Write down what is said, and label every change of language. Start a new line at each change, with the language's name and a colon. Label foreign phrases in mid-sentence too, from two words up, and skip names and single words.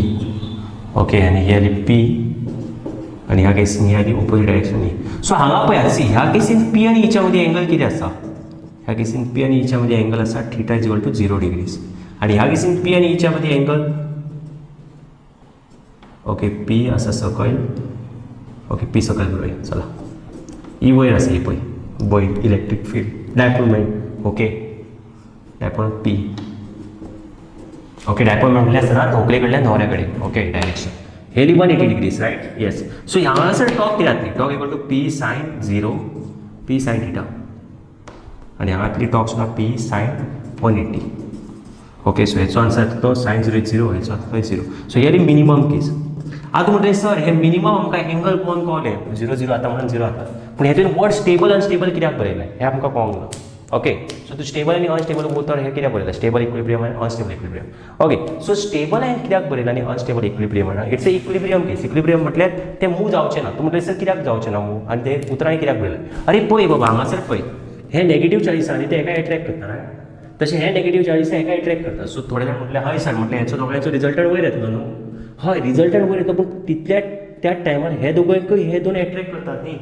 Konkani: ओके आणि ही आली पी आणि ह्या केसीन ही आली
English: opposite direction
Konkani: ई. सो हांगा पळयात सी ह्या केसीन पी आणि ईच्या मध्ये एंगल किती आसा. ह्या केसीन पी आणि ईच्या मध्ये एंगल आसा
English: theta is equal to 0 degrees
Konkani: आणि ह्या केसीन पी आणि ईच्या मध्ये एंगल ओके पी आसा सकयल. ओके पी सकयल बरोबर. चला ई वयर आसा ही पळय वयर
English: electric field dipole moment. okay dipole P. okay dipole
Konkani: म्हटले असताना धोकले कडल्यान न्हवऱ्या कडेन.
English: okay direction
Konkani: हेली
English: 180 degrees right. yes so
Konkani: हांगासर टॉक कितें जातली
English: torque equal to P sine 0 P sine theta
Konkani: आणि हांगातली टॉक सुद्दां
English: P sine 180. okay so
Konkani: हेचो आन्सर तो
English: sine 0 is 0
Konkani: हेचो आसा 0.
English: so here minimum case.
Konkani: आता म्हणटलें सर हे मिनिमम आमकां एंगल पळोवन कळलें 0 0 आता म्हणून 0 आता पूण हेतून
English: word stable unstable
Konkani: कित्याक बरयलें हें आमकां कळोंक ना.
English: okay so
Konkani: तू स्टेबल आनी अनस्टेबल उतर हे कित्याक बरयलें
English: stable equilibrium
Konkani: आनी
English: unstable equilibrium. okay so stable
Konkani: हांवें कित्याक बरयलें आनी
English: unstable equilibrium it's a equilibrium case.
Konkani: इक्विलिब्रियम म्हटल्यार तें मूव जावचें ना. तूं म्हटलें सर कित्याक जावचें ना मूव आनी तें उतरांनी कित्याक बरयलें. अरे पळय बाबा हांगासर पळय हे
English: negative chargesांनी
Konkani: ते एका एट्रॅक्ट करता रायट तशें हे
English: negative charges
Konkani: एका एट्रॅक्ट करता. सो थोडे जाण म्हटलें हय सर म्हटलें हेचो दोगांयचो रिजल्टंट वयर येतलो न्हू. हय रिजल्टंट वयर येता पूण तितल्या त्या टायमार हे दोगांयकूय हे दोन एट्रॅक्ट करतात न्ही.